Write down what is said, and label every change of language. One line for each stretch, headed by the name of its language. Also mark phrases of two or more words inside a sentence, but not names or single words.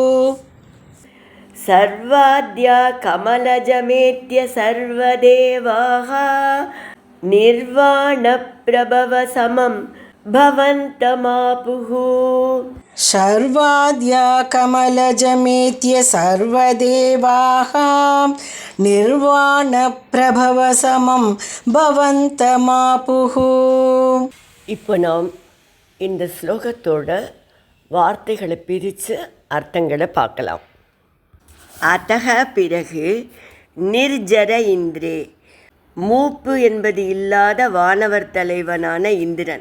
Sanskrit: सर्वाद्या कमलजमेत्य सर्वदेवाः निर्वाणप्रभवसमं भवन्तमापुः सर्वाद्या कमलजमेत्य सर्वदेवाः निर्वाणप्रभवसमं भवन्तमापुः.
Tamil: இப்போ நாம் இந்த ஸ்லோகத்தோட வார்த்தைகளை பிரித்து அர்த்தங்களை பார்க்கலாம். அத்தக பிறகு
Sanskrit: निर्जर इन्द्रे,
Tamil: மூப்பு என்பது இல்லாத வானவர் தலைவனான இந்திரன்.